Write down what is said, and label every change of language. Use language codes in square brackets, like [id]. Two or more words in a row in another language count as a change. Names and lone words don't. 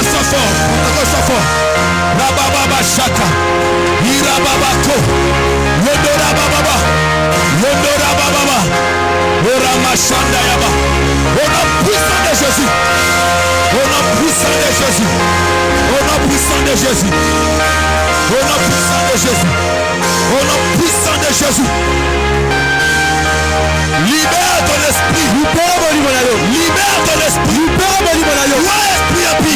[fr] fort. Pentecôte, sois fort. Rababa Shaka. Irababako. Yodora Baba. Yodora Baba. Orama Shanda Yaba. Au nom puissant de Jésus. Au nom puissant de Jésus. Au nom puissant de Jésus. Au nom puissant de Jésus. Au nom puissant de Jésus. Libère ton esprit. Libère ton esprit. Toi esprit impie.